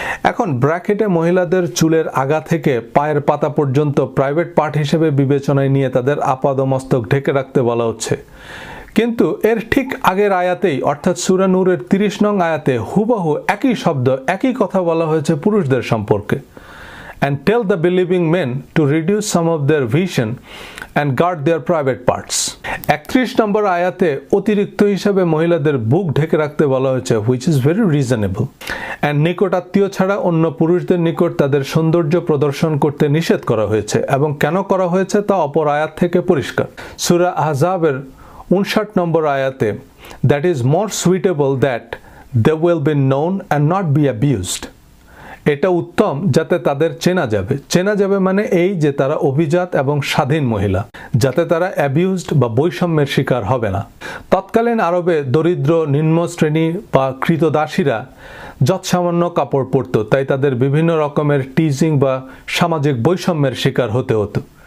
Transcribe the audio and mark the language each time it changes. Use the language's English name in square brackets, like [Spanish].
[Bangla] এখন ব্র্যাকেটে মহিলাদের চুলের আগা থেকে পায়ের পাতা পর্যন্ত প্রাইভেট পার্ট হিসেবে বিবেচনায় নিয়ে তাদের আপাদমস্তক ঢেকে রাখতে বলা হচ্ছে, কিন্তু এর ঠিক আগের আয়াতেই অর্থাৎ সূরা নূরের 30 নং আয়াতে হুবহু একই শব্দ একই কথা বলা হয়েছে পুরুষদের সম্পর্কে, [English] and tell the believing men to reduce some of their vision and guard their private parts. [Bangla] 31 নম্বর আয়াতে অতিরিক্ত হিসাবে মহিলাদের বুক ঢেকে রাখতে বলা হয়েছে, [English] which is very reasonable. [Bangla] and নিকট আত্মীয় ছাড়া অন্য পুরুষদের নিকট তাদের সৌন্দর্য প্রদর্শন করতে নিষেধ করা হয়েছে, এবং কেন করা হয়েছে তা অপর আয়াত থেকে পরিষ্কার। সূরা আহজাবের 59 নম্বর আয়াতে, [English] that is more suitable that they will be known and not be abused. [Bangla] এটা উত্তম যাতে তাদের চেনা যাবে মানে এই যে তারা অভিজাত এবং স্বাধীন মহিলা, যাতে তারা অ্যাবিউজড বা বৈষম্যের শিকার হবে না। তৎকালীন আরবে দরিদ্র নিম্ন শ্রেণী বা কৃতদাসীরা যৎসামান্য কাপড় পরত, তাই তাদের বিভিন্ন রকমের টিজিং বা সামাজিক বৈষম্যের শিকার হতে হতো।